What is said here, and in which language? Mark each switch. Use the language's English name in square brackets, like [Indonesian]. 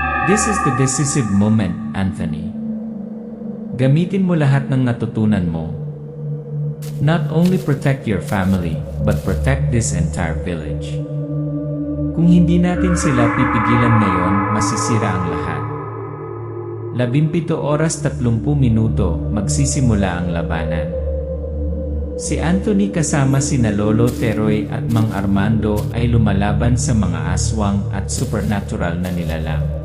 [English] This is the decisive moment, Anthony. [Filipino] Gamitin mo lahat ng natutunan mo. [English] Not only protect your family, but protect this entire village. [Filipino] Kung hindi natin sila pipigilan ngayon, masisira ang lahat. 17:30 magsisimula ang labanan. Si Anthony kasama sina Lolo Teroy at Mang Armando ay lumalaban sa mga aswang at supernatural na nilalang.